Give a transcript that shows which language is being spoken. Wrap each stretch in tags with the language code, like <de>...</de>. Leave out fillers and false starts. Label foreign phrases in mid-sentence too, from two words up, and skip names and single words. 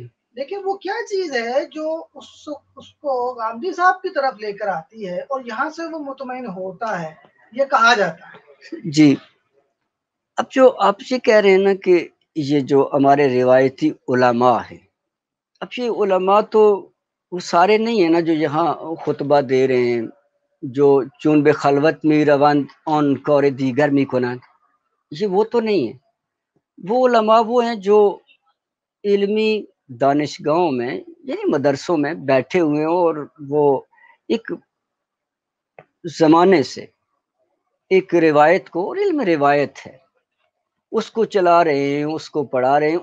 <ur>لیکن وہ کیا چیز ہے جو اس کو غامدی صاحب کی طرف لے کر آتی ہے اور یہاں سے وہ مطمئن ہوتا ہے، یہ کہا جاتا ہے. جی، اب جو آپ یہ کہہ رہے ہیں نا کہ یہ جو ہمارے روایتی علماء ہیں، اب یہ علماء تو وہ سارے نہیں ہیں نا جو یہاں خطبہ دے رہے ہیں، جو</ur> <fa>چون بے خلوت می روان آن کور دیگر می کنند،</fa> <ur>یہ وہ تو نہیں ہے. وہ علماء وہ ہیں جو علمی دانشگاہوں میں یعنی مدرسوں میں بیٹھے ہوئے ہیں اور وہ ایک زمانے سے ایک روایت کو، اور علم روایت ہے، اس کو چلا رہے ہیں، اس کو پڑھا رہے ہیں.</ur>